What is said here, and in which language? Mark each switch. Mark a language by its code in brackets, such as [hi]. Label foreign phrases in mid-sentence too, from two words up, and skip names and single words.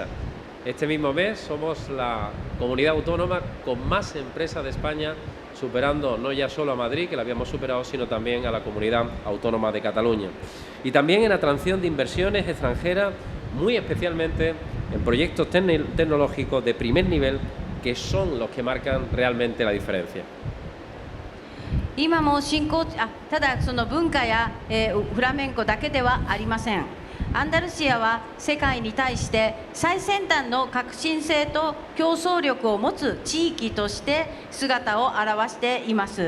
[es] Este mismo mes somos la comunidad autónoma con más empresas de España, superando no ya solo a Madrid, que la habíamos superado, sino también a la comunidad autónoma de Cataluña. Y también en atracción de inversiones extranjeras, muy especialmente en proyectos tecnológicos de primer nivel, que son los que marcan realmente la diferencia. [ja] 今もただその文化やフラメンコだけではありません。アンダルシアは世界に対して最先端の革新性と競争力を持つ地域として姿を現しています。